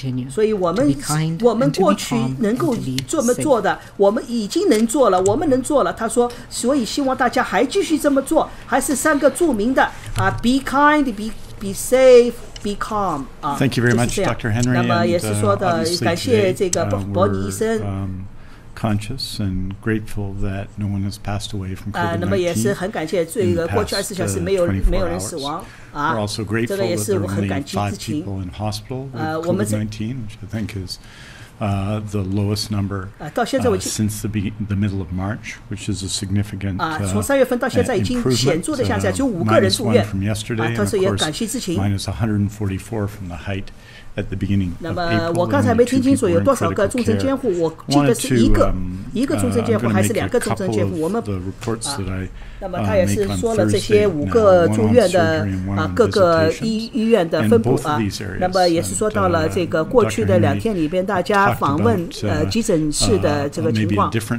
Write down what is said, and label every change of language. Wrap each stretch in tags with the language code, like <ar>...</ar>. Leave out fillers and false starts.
<zh>所以我们过去能够这么做的，我们已经能做了，我们能做了。他说，所以希望大家还继续这么做，还是3个著名的啊 ，</zh> <en>be kind, be safe, be calm</en> <zh>啊。</zh> <en>Thank you very much, Dr. Henry.</en> <zh>那么也是说的，感谢这个伯尼医生。</zh> <en>Conscious and grateful that no one has passed away from COVID-19.</en> <zh>那么也是很感谢这个过去24小时没有人死亡啊，</zh> <en>We're also grateful that there were only 5 people in hospital with COVID-19, which I think is the lowest number since the middle of March, which is a significant</en> <zh>从3月份到现在已经显著的下降，就5个人住院。同时也感谢之前。</zh> <en>minus 144 from the height at the beginning of April.</en> <zh>那么我刚才没听清楚有多少个重症监护，我记得是一个重症监护还是2个重症监护？我们那么他也是说了这些5个住院的各个医院的分布那么也是说到了这个过去的2天里边大家访问急诊室的这个情况。</zh>